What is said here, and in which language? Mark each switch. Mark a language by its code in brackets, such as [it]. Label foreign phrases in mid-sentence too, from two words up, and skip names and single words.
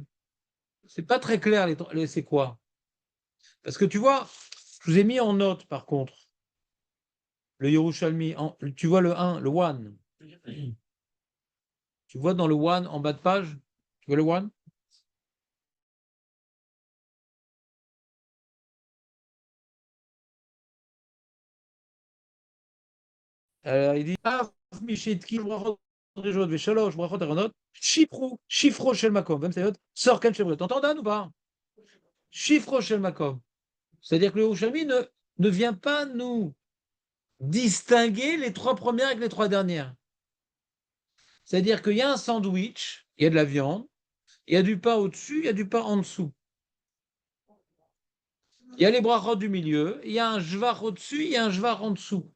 [fr] C'est pas très clair, c'est quoi? Parce que tu vois, je vous ai mis en note, par contre, le Yerushalmi, tu vois le 1, le 1. Tu vois dans le 1 en bas de page, tu vois le 1? [he] Il dit שפרו של מקום. [fr] Sort Ken Shevrut. T'entends Dan ou pas? [he] שפרו של מקום. [fr] C'est-à-dire que le Yerushalmi ne vient pas nous distinguer les 3 premières avec les 3 dernières. C'est-à-dire qu'il y a un sandwich, il y a de la viande, il y a du pain au-dessus, il y a du pain en dessous. Il y a les brachot du milieu, il y a un jvar au-dessus, il y a un jvar en dessous.